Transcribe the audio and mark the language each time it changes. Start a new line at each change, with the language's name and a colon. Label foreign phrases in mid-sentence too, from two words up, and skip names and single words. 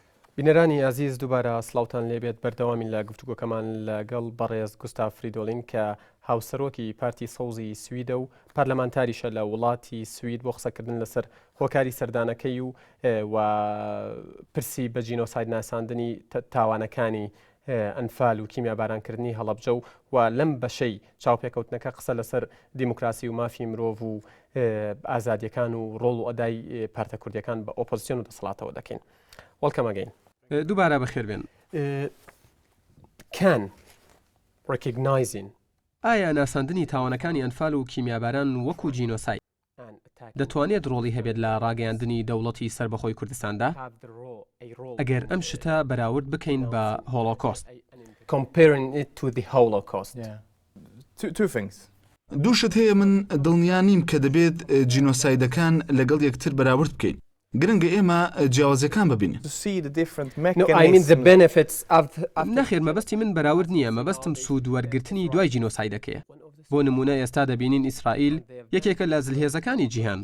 Central Kurdish: بینەرانی عزیز دووبارە سڵاوتان لێبێت بەردەوامی لە گفتوگۆکەمان لەگەڵ بەڕێز گوستاف فریدۆلین کە هاوسەرۆکی پارتی سەوزی سویدە و پارلەمانتاریشە لە وڵاتی سوید بۆ قسەکردن لەسەر هۆکاری سەردانەکەی و پرسی بە جینۆساید ناساندنی تاوانەکانی ئەنفال و کیمیابارانکردنی هەڵەبجە و لەم بەشەی چاوپێکەوتنەکە قسە لەسەر دیموکراسی و مافی مرۆڤ و ئازادیەکان و ڕۆڵ و ئەدای پارتە کوردیەکان بە ئۆپۆزیسیۆن و دەسەڵاتەوە دەکەین.
English: Welcome again.
Central Kurdish: دووبارە بەخێر بێن.
English: Can recognizing
Central Kurdish: ئایا ناساندنی تاوانەکانی ئەنفال و کیمیاباران وەکو جینۆساید دەتوانێت ڕۆڵی هەبێت لە ڕاگەیاندنی دەوڵەتی سربەخۆی کوردستاندا؟ ئەگەر ئەم شتە بەراورد بکەین بە هۆڵۆکۆست.
English: Comparing it to the Holocaust. Two things.
Central Kurdish: دوو شت هەیە من دڵنیا نیم کە دەبێت جینۆسایدەکان لەگەڵ یەکتر بەراورد بکەین. گرنگە ئێمە جیاوازەکان ببینین. نەخێر مەبەستی من بەراورد نییە، مەبەستم سوود وەرگرتنی دوای جینۆسایدەکەیە. بۆ نمونە ئێستا دەبینین ئیسرائیل یەکێکە لە زلهێزەکانی جیهان.